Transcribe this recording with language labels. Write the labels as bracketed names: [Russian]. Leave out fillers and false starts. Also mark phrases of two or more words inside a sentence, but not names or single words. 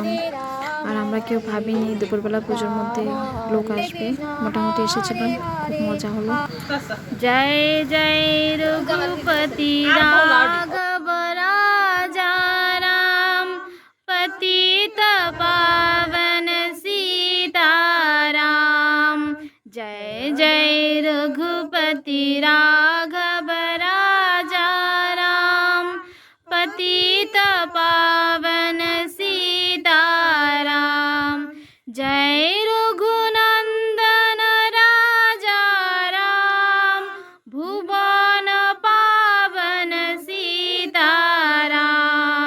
[Bangla] আর আমরা কেউ ভাবিনি দুপুরবেলা পুজোর মধ্যে লোক আসবে। মোটামুটি এসেছিল, খুব মজা হলো। [Hindi] जय जय रघुपति राघव राजा राम, पतित पावन सीताराम। जय जय रघुपति राघव राजा राम, पतित पावन सीताराम। जय रघुनंदन राजा राम, भुवन पावन सीताराम।